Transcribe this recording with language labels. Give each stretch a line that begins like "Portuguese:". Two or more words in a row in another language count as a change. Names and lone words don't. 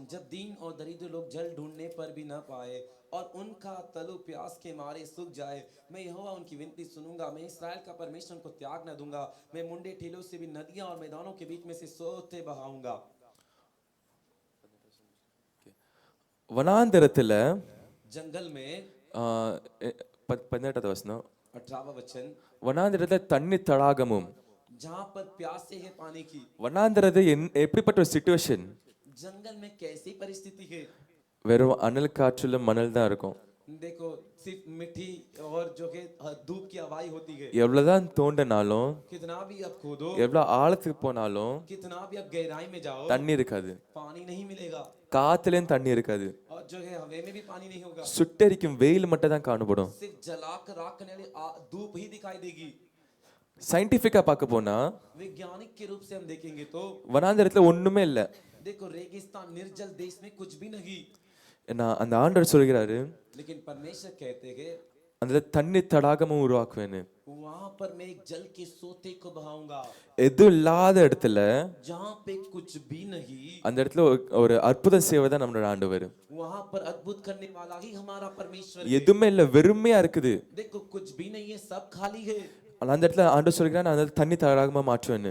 Hindi: जब दीन और दरिद्र लोग जल ढूंढने पर भी न पाए और उनका तलु प्यास के मारे सूख जाए, मैं यहोवा उनकी विनती सुनूंगा. मैं इस्राएल का परमेश्वर उनको त्याग न दूंगा. मैं मुंडे टीलों से भी नदियां और मैदानों के बीच में से सोते बहाऊंगा.
Tamil: வனாந்தரத்துல
Hindi: जंगल में
Tamil: 18வது வசனம்.
Hindi: 18वां वचन.
Tamil: வனாந்தரத்துல தண்ணி தடாகமும்.
Hindi: जहां पर प्यासे है पानी की.
Tamil: வனாந்தரது எப்படிப்பட்ட ஒரு சிச்சுவேஷன்?
Hindi: जंगल में कैसी परिस्थिति है?
Tamil: வெறும் அனல் காற்றுல மணல் தான் இருக்கும்.
Hindi: देखो सिर्फ मिट्टी और जो कि धूप की हवाई होती है।
Tamil: எவ்வளவுதான் தோண்டினாலும்
Hindi: कितना भी आप खोदो,
Tamil: எவ்வளவு ஆழத்துக்கு போனாலும்
Hindi: कितना भी आप गहराई में जाओ,
Tamil: தண்ணி இருக்காது,
Hindi: पानी नहीं मिलेगा
Tamil: காத்துலயும் தண்ணி இருக்காது,
Hindi: और जो है हवा में भी पानी नहीं होगा।
Tamil: சுட்டெரிக்கும் வெயில் மட்டும் தான் காணப்படும்.
Hindi: सिर्फ जलाकर राख करने वाली धूप ही दिखाई देगी।
Tamil: சயின்டிபிக்கா பார்க்க போனா
Hindi: वैज्ञानिक के रूप से हम देखेंगे तो
Tamil: வனாந்தரத்துல ஒண்ணுமே இல்ல.
Hindi: देखो रेगिस्तान निर्जल देश में कुछ भी नहीं,
Tamil: அந்த ஆண்டவர் சொல்கிறாரு,
Hindi: लेकिन परमेश्वर कहते हैं
Tamil: அந்த தண்ணி தடாகமும் உருவாக்குவேன்னு.
Hindi: वहां पर मैं एक जल के सोते को बहाऊंगा,
Tamil: எதுவும் இல்லாத இடத்துல
Hindi: जहां पे कुछ भी नहीं,
Tamil: அந்த இடத்துல ஒரு அற்புதம் செய்வதான் நம்மளோட ஆண்டவர்.
Hindi: वहां पर अद्भुत करने वाला ही हमारा परमेश्वर है।
Tamil: எதுவுமே இல்ல, வெறுமையா இருக்குது.
Hindi: देखो कुछ भी नहीं है, सब खाली है।
Tamil: ஆனா அந்த இடத்துல ஆண்டவர் சொல்கிறார், நான் அந்த தண்ணி தடாகமா மாற்றுவேன்னு.